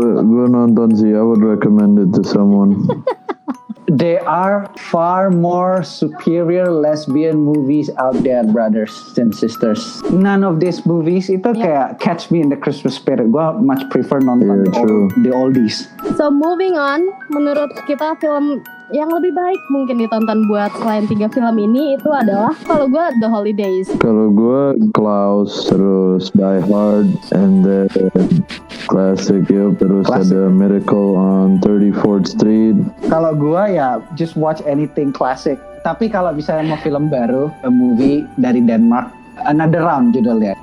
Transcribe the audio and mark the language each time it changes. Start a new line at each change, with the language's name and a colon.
Indonesian: Gue nonton sih,
English: I would recommend it to someone. There are far more superior lesbian movies out there, brothers and sisters. None of these movies
Indonesian: itu kayak
English: catch me in the Christmas spirit. Gue much prefer nonton the oldies. So moving on,
Indonesian: menurut kita film yang lebih baik mungkin ditonton buat selain 3 film ini itu adalah kalau gue The Holidays. Kalau gue Klaus, terus Die Hard, and then classic ya, terus ada Miracle on 34th Street. Kalau gue ya
English: just watch anything classic.
Indonesian: Tapi kalau misalnya mau film baru, a movie dari Denmark, Another Round judulnya.